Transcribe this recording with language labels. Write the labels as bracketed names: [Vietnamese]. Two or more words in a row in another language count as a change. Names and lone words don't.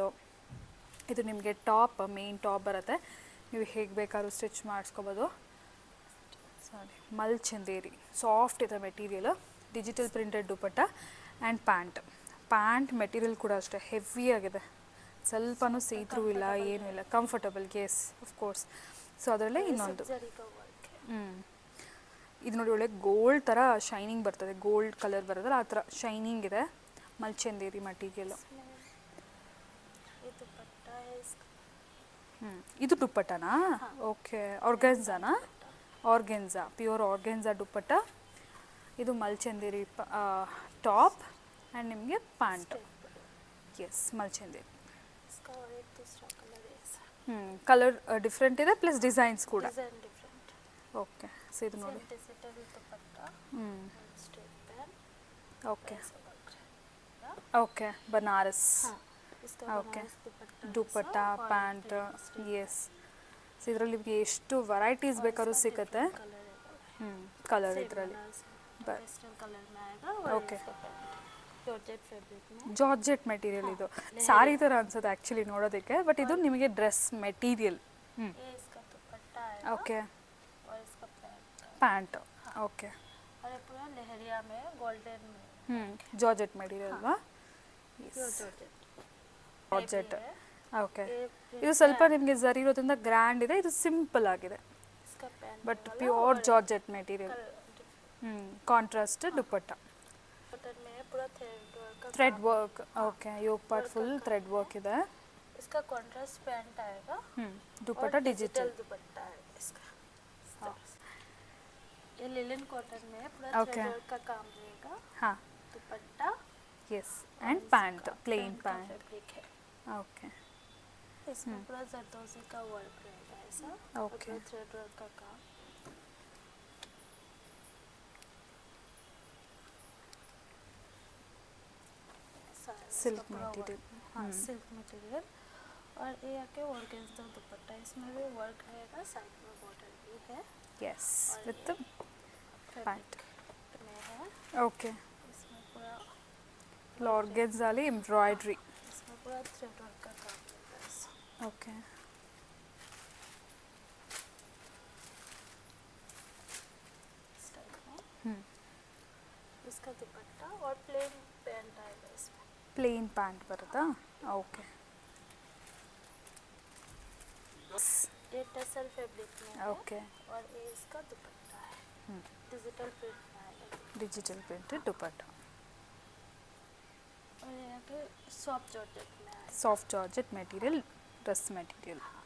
[Kannada] ಇದು ನಿಮಗೆ ಟಾಪ್, [English] main top [Kannada] ಬರುತ್ತೆ. ನೀವು ಹೇಗೆ ಬೇಕಾದ್ರೂ ಸ್ಟಿಚ್ ಮಾಡಿಸ್ಕೋಬೋದು. ಸಾರಿ, ಮಲ್ಚಂದೇರಿ ಸಾಫ್ಟ್ ಇದೆ ಮೆಟೀರಿಯಲು. [English] digital printed ದುಪಟ್ಟ and pant. pant material [Kannada] ಕೂಡ ಅಷ್ಟೇ ಹೆವಿ ಆಗಿದೆ. ಸ್ವಲ್ಪನೂ ಸೀತ್ರೂ ಇಲ್ಲ ಏನೂ ಇಲ್ಲ, ಕಂಫರ್ಟಬಲ್, [English] guess of course. [Kannada] ಸೊ ಅದರಲ್ಲೇ ಇನ್ನೊಂದು [Hindi] जरी का वर्क है. [Kannada] ಇದು ನೋಡಿ ಒಳ್ಳೆ ಗೋಲ್ಡ್ ಥರ ಶೈನಿಂಗ್ ಬರ್ತದೆ, [English] gold colour [Kannada] ಬರೋದಲ್ಲ ಆ ಥರ ಶೈನಿಂಗ್ ಇದೆ. ಮಲ್ಚಂದೇರಿ ಮಟೀರಿಯಲ್. [Hindi] ये दुपट्टा है इसका. [Kannada] ಇದು ದುಪ್ಪಟ್ಟನಾ? ಓಕೆ, ಆರ್ಗೆನ್ಜಾನಾ? ಆರ್ಗೆನ್ಜಾ, ಪ್ಯೂರ್ ಆರ್ಗೆನ್ಜಾ ದುಪ್ಪಟ್ಟ. ಇದು ಮಲ್ಚಂದೇರಿ ಟಾಪ್ ಆ್ಯಂಡ್ ನಿಮಗೆ ಪ್ಯಾಂಟ್. ಎಸ್, ಮಲ್ಚಂದೇರಿ. [Hindi] इसका और एक दूसरा कलर है ऐसा. [English] colour different ಇದೆ plus designs ಕೂಡ. design different. [Kannada] ಓಕೆ, ಸೊ ಇದು ನೋಡಿ. [Hindi] डिजिटल दुपट्टा. [English] straight pan. [Kannada] ಓಕೆ [Hindi] ऐसा वर्क है. [Kannada] ಓಕೆ, ಬನಾರಸ್. [Hindi] हाँ. इसका [Kannada] ಓಕೆ, [Hindi] बनारस दुपट्टा. [Kannada] ದುಪ್ಪಟ್ಟ, [Hindi] ऐसा और [Kannada] ಪ್ಯಾಂಟ್. [Hindi] plain [Kannada] ಎಸ್, ಸೊ ಇದರಲ್ಲಿ ನಿಮಗೆ ಎಷ್ಟು ವೆರೈಟೀಸ್ ಬೇಕಾದ್ರೂ ಸಿಗುತ್ತೆ. [Hindi] कलर है. [Kannada] ಕಲರ್ [Hindi] सेम [Kannada] ಇದರಲ್ಲಿ. [Hindi] बनारस But- [English] pastel colour [Hindi] में आएगा और [Kannada] Okay. [Hindi] इसका [English] pant georgette fabric [Hindi] में. [English] georgette material [Kannada] ಇದು. ಸಾರಿ ಥರ ಅನ್ಸುತ್ತೆ ಆ್ಯಕ್ಚುಲಿ ನೋಡೋದಕ್ಕೆ, ಬಟ್ ಇದು ನಿಮಗೆ [English] dress material. [Hindi] ये इसका दुपट्टा आएगा [Kannada] ಓಕೆ, [Hindi] और इसका पैंट. [Kannada] ಪ್ಯಾಂಟ್. ಓಕೆ, [Hindi] और ये पूरा लहरिया में गोल्डन में [English] georgette material [Kannada] ಅಲ್ವಾ? [English] pure georgette. [Kannada] ಜಾರ್ಜೆಟ್. ಓಕೆ, [Hindi] ये [Kannada] ಇದು ಸ್ವಲ್ಪ ನಿಮಗೆ ಜರಿ ಇರೋದ್ರಿಂದ ಗ್ರ್ಯಾಂಡ್ ಇದೆ, ಇದು ಸಿಂಪಲ್ ಆಗಿದೆ. [Hindi] इसका पैंट [English] but pure georgette material. contrast ದುಪ್ಪಟ್ಟ. [Hindi] बटन में है पूरा [English] thread work [Hindi] का [English] thread work. okay, yoke part full thread work ಇದೆ. [Hindi] काम. इसका [English] contrast pant [Hindi] आएगा [Kannada] ದುಪ್ಪಟ್ಟ [Hindi] और [Kannada] ಡಿಜಿಟಲ್. [Hindi] दुपट्टा है इसका. इस तरह से. ये [English] linen cotton [Hindi] में है पूरा [Kannada] Okay. [English] thread work [Hindi] का काम रहेगा. [Kannada] ಹಾಂ, [Hindi] दुपट्टा [English] yes, and pant, plain pant. [Hindi] फैब्रिक है. [Kannada] ಓಕೆ, [Hindi] इसमें पूरा जरदोजी का वर्क रहेगा ऐसा. [Kannada] Okay. [Hindi] और [English] thread work [Hindi] का काम. ऐसा है इसका सिल्क पूरा work. मटेरियल. हाँ, [English] silk material. [Hindi] और ये आके ऑर्गेन्जा दुपट्टा, इसमें भी वर्क रहेगा, साइड में बॉर्डर भी है. [English] yes, with pant. [Hindi] फैब्रिक में है. [Kannada] ಓಕೆ, [Hindi] इसमें पूरा [Kannada] ಆರ್ಗೆನ್ಜಾಲಿ ಎಂಬ್ರಾಯ್ಡ್ರಿ. [Hindi] इसमें पूरा [English] thread work [Hindi] का काम रहता है ऐसा. [Kannada] ಓಕೆ, [Hindi] इस टाइप में. इसका दुपट्टा और [English] plain pant [Hindi] आएगा इसमें. [English] plain pant [Kannada] ಬರುತ್ತಾ? ಓಕೆ, [Hindi] ये [English] tussar fabric [Hindi] में है. [Kannada] ಓಕೆ, [Hindi] और ये इसका दुपट्टा है. [English] digital print [Hindi] में आएगा. [English] digital print ದುಪ್ಪಟ್ಟ. [Hindi] और यहाँ पे [English] soft georgette [Hindi] में आएगा. [English] soft georgette material, dress material.